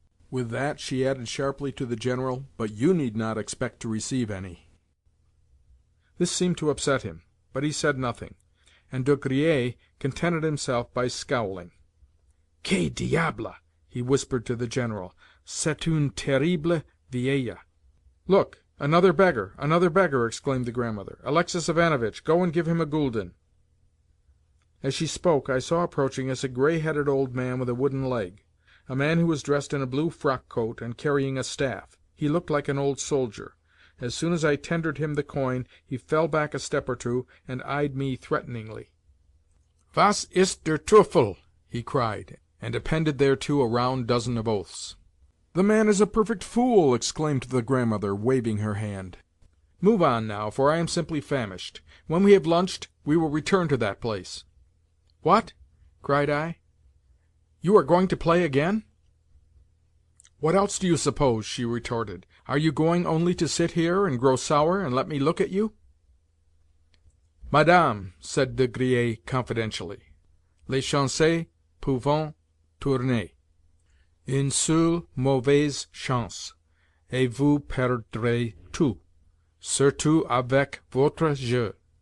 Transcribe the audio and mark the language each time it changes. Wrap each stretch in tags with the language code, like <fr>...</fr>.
<en>With that she added sharply to the General, "But you need not expect to receive any." This seemed to upset him, but he said nothing, and De Griers contented himself by scowling.</en> <fr>"Que diable!"</fr> <en>he whispered to the General.</en> <fr>"C'est une terrible vieille."</fr> <en>"Look, another beggar, another beggar!" exclaimed the Grandmother. "Alexei Ivanovitch, go and give him a gulden." As she spoke, I saw approaching us a grey-headed old man with a wooden leg. a man who was dressed in a blue frock-coat and carrying a staff. He looked like an old soldier. As soon as I tendered him the coin, he fell back a step or two, and eyed me threateningly.</en> <de>"Was ist der Teufel?"</de> <en>he cried, and appended thereto a round dozen of oaths. "The man is a perfect fool!" exclaimed the Grandmother, waving her hand. "Move on now, for I am simply famished. When we have lunched, we will return to that place." "What?" cried I. "You are going to play again?" "What else do you suppose?" she retorted. "Are you going only to sit here and grow sour and let me look at you?" "Madame," said De Griers confidentially,</en> <fr>"les chances peuvent tourner. Une seule mauvaise chance, et vous perdrez tout, surtout avec votre jeu.</fr>